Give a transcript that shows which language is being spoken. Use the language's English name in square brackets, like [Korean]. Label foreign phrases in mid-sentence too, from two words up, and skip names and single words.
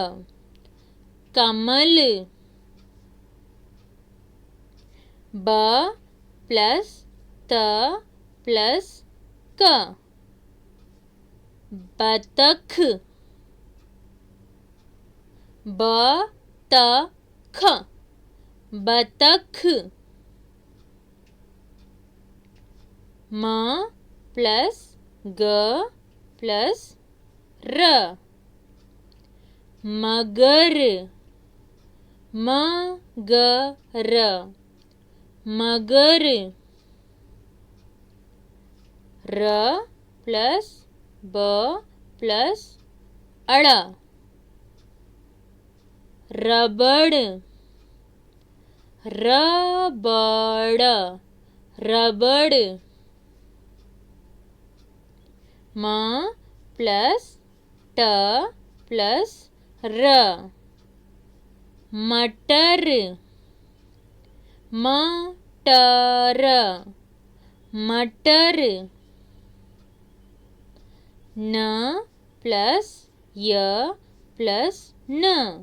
[Hindi] कमल ब प्लस त प्लस क बतख ब त ख बतख म प्लस ग प्लस र मगर मगर मगर र प्लस ब प्लस अड़ रबड़ रबड़ रबड़ म प्लस ट प्लस र मटर मटर मटर न प्लस य प्लस न